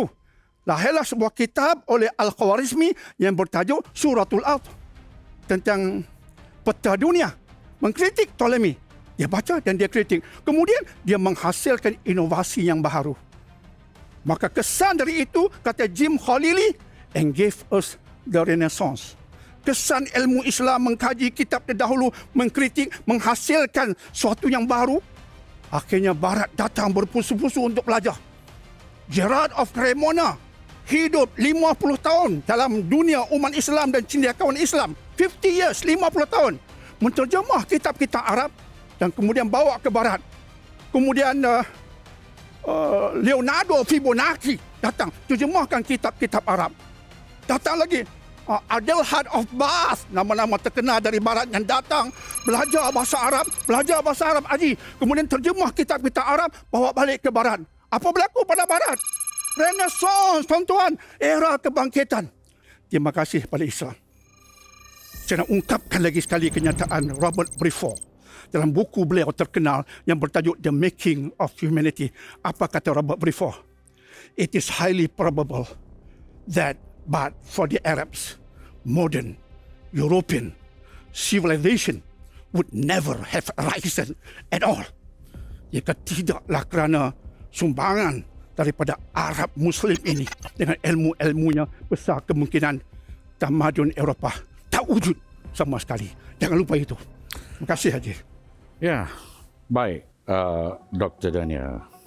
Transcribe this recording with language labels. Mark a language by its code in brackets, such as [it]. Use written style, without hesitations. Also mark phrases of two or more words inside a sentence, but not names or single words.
[ms] Lahirlah sebuah kitab oleh Al-Khawarizmi yang bertajuk Suratul Ard. Tentang peta dunia. Mengkritik Ptolemy. Dia baca dan dia kritik. Kemudian dia menghasilkan inovasi yang baru. Maka kesan dari itu, kata Jim Khalili, [en] and gave us the Renaissance. [ms] Kesan ilmu Islam mengkaji kitab terdahulu, mengkritik, menghasilkan sesuatu yang baru. Akhirnya Barat datang berpusu-pusu untuk belajar. Gerard of Cremona hidup 50 tahun dalam dunia umat Islam dan cendekiawan Islam. 50 years, 50 tahun. Menterjemah kitab-kitab Arab dan kemudian bawa ke Barat. Kemudian Leonardo Fibonacci datang, terjemahkan kitab-kitab Arab. Datang lagi Adelhard of Bath, nama-nama terkenal dari Barat yang datang, belajar bahasa Arab, Haji. Kemudian terjemah kitab-kitab Arab, bawa balik ke Barat. Apa berlaku pada Barat? Renaissance, tuan-tuan. Era kebangkitan. Terima kasih pada Islam. Saya nak ungkapkan lagi sekali kenyataan Robert Briffault dalam buku beliau terkenal yang bertajuk The Making of Humanity. Apa kata Robert Briffault? [en] It is highly probable that but for the Arabs, modern European civilization would never have arisen at all. [ms] Jika tidaklah kerana sumbangan daripada Arab Muslim ini dengan ilmu-ilmunya, besar kemungkinan tamadun Eropah tak wujud sama sekali. Jangan lupa itu. Terima kasih, Haji. Ya, baik, Dr. Daniel.